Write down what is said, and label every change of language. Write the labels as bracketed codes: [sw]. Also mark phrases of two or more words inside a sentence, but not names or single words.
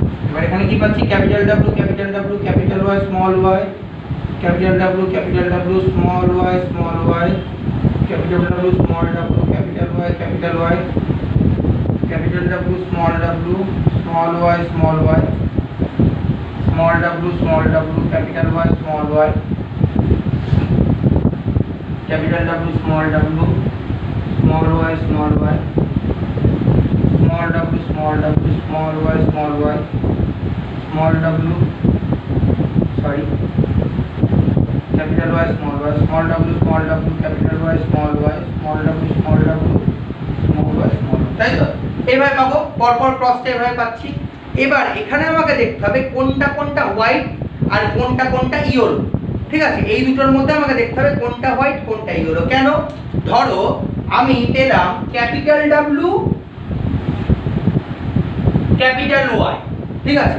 [bn] এবার এখানে কি পাচ্ছি? [en] capital W, capital W, capital Y, small y, capital W, capital W, small y, small y, capital W, small w, capital Y, capital Y, capital W, small w, small y, small y, small w, small w, capital Y, small y, capital W, small w, small y, small y, small w, small w, small y, small y, small w, sorry, capital Y, small y, small w, capital Y, small y, small w, small y, small y, [bn] তাই তো? এইভাবে পাবো, পরপর ক্রসটা এভাবে পাচ্ছি। এবার এখানে আমাকে দেখতে হবে কোনটা কোনটা হোয়াইট আর কোনটা কোনটা ইয়েলো, ঠিক আছে? এই দুটোর মধ্যে আমাকে দেখতে হবে কোনটা হোয়াইট কোনটা ইয়েলো। কেন? ধরো আমি পেলাম [en] capital W, capital Y, [bn] ঠিক আছে?